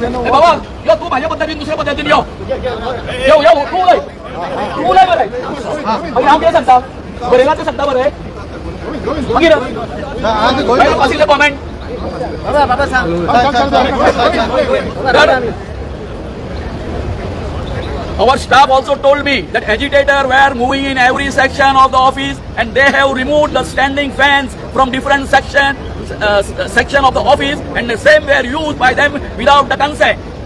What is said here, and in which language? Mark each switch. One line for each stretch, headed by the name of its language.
Goan Konkani: बाबा यो तू म्हाज्या पद्दतीन दुसऱ्या पद्दतीन यो तू उलय बरें. मागीर हांव कितें सांगता बरयला तें सांगता बरें. मागीर आशिल्ले comment
English: Our staff also told me that agitators were moving in every section of the office and they have removed the standing fans from different section of the office and the same were used by them without the consent.